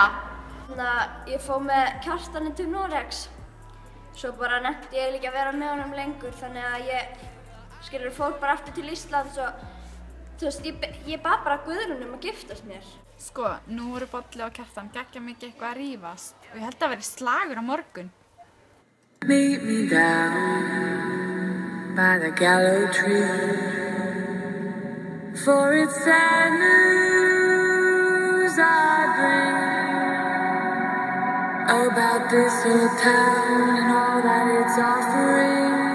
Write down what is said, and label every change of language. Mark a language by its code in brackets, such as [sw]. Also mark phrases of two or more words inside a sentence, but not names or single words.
[is] Þannig að ég fór með Kjartani til Noregs. Svo bara nefndi ég líka að vera með honum lengur, þannig að ég fór bara aftur til Íslands og þú veist, ég bað bara Guðrúnu að giftast mér. Sko, nú voru Bolli og Kjartan geggja mikið eitthvað að rífast og ég held að veri slagur á morgun. [en] Meet me down by the gallow tree, for it's sad news I bring about this old town and all that it's offering.